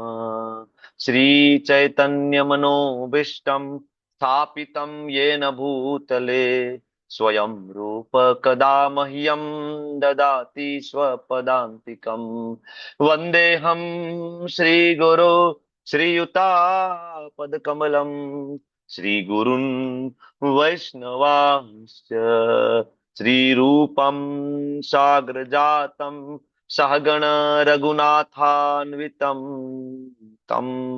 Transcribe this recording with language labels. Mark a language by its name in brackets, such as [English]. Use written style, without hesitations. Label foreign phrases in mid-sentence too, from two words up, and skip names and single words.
[Sanskrit] શ્રી ચૈતન્યમનોભીષ્ટં સ્થાપિतं येन ભૂતલે સ્વયં રૂપ કદા મહ્યં દદાતિ સ્વપદાન્તિકં. વંદેહં શ્રીગુરો श्रीयुतापदकमलं श्रीगुरुन् वैष्णवांश्च श्रीरूपं साग्रजातं सहगण रघुनाथान्वितं तं